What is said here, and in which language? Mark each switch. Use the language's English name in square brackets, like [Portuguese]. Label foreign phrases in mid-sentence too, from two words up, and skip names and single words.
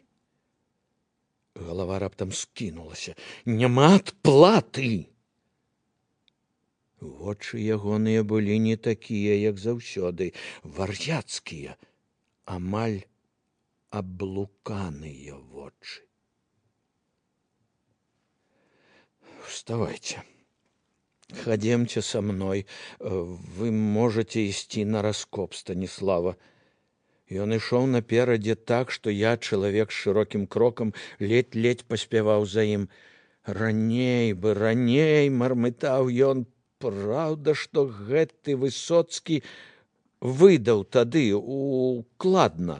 [Belarusian] Галава раптам скінулася. Няма адплаты! Вочы ягоныя былі не такія, як заўсёды, вар'яцкія, амаль облуканные вочы. [Russian] Вставайте. Ходемте со мной. Вы можете [Belarusian] ісці на раскоп, [Russian] Станіслава. [Belarusian] Ён ішоў наперадзе так, што я, чалавек з шырокім крокам, ледь-ледь паспяваў за ім. Раней бы, раней, мармытаў ён. Праўда, што гэты Высоцкі выдаў тады укладна.